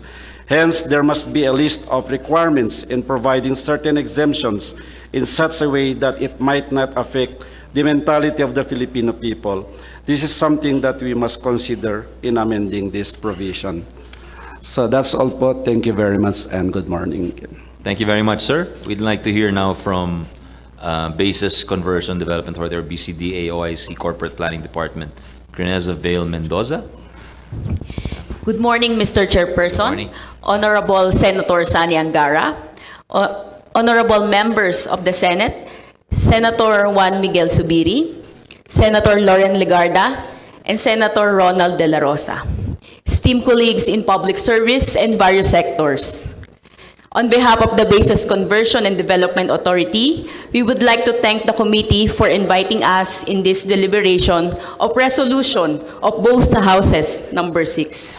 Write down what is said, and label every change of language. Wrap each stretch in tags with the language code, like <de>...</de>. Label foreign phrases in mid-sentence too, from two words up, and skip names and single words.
<en>Hence, there must be a list of requirements in providing certain exemptions in such a way that it might not affect the mentality of the Filipino people. This is something that we must consider in amending this provision. So that's all po. Thank you very much and good morning. Thank you very much, sir. We'd like to hear now from Basis Conversion Development Authority, or BCDA OIC Corporate Planning Department, Greneza Vale Mendoza. Good morning, Mr. Chairperson, Morning. Honorable Senator Sani Angara, Honorable Members of the Senate, Senator Juan Miguel Zubiri, Senator Loren Legarda, and Senator Ronald De La Rosa, esteemed colleagues in public service and various sectors. On behalf of the Basis Conversion and Development Authority, we would like to thank the committee for inviting us in this deliberation of resolution of both the houses, number 6.</en>